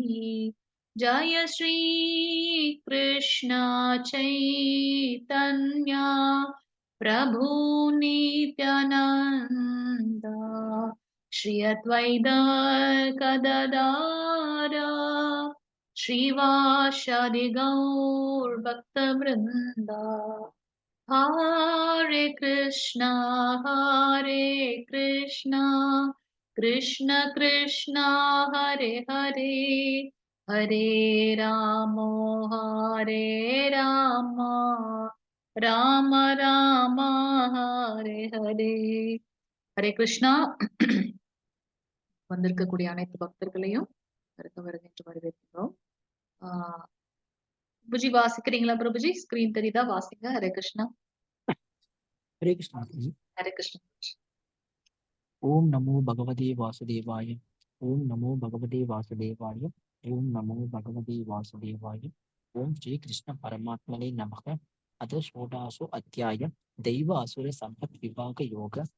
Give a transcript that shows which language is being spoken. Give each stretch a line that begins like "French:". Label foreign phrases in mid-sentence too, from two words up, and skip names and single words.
Sanskrit: जय श्री कृष्ण चैतन्य प्रभु नित्यानंद श्री अद्वैत गदाधर श्रीवासादि गौर भक्त वृंदा। हरे कृष्णा कृष्ण कृष्ण हरे हरे हरे राम हरे राम राम राम हरे हरे। हरे कृष्ण.
Tamil: வந்திருக்கக்கூடிய அனைத்து பக்தர்களையும் வருக என்று வரவேற்கிறோம். பிரபுஜி வாசிக்கிறீங்களா? பிரபுஜி ஸ்கிரீன் தெரியுதா? வாசிங்க.
Sanskrit: हरे कृष्ण. हरे कृष्ण। हरे कृष्ण. ओम नमो भगवते वासुदेवाय। ओम नमो भगवते वासुदेवाय। ओम नमो भगवते वासुदेवाय। ओम श्री कृष्ण परमात्मने नमः। अथ षोडशो अध्याय दैव असुर संपत् विभाग योग।